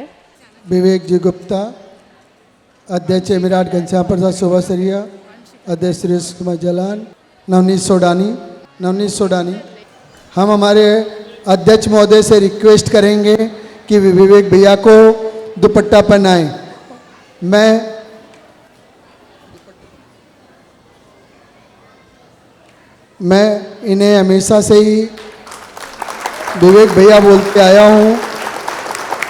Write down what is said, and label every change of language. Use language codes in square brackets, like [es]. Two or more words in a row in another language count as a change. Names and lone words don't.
[hi] विवेक जी गुप्ता, अध्यक्ष एमिराट घनश्याम प्रसाद सुभासरिया, अध्यक्ष सुरेश कुमार जलान, नवनीत सोडानी। हम हमारे अध्यक्ष महोदय से रिक्वेस्ट करेंगे कि विवेक भैया को दुपट्टा पहनाएं। मैं इन्हें हमेशा से ही विवेक भैया बोलते आया हूँ।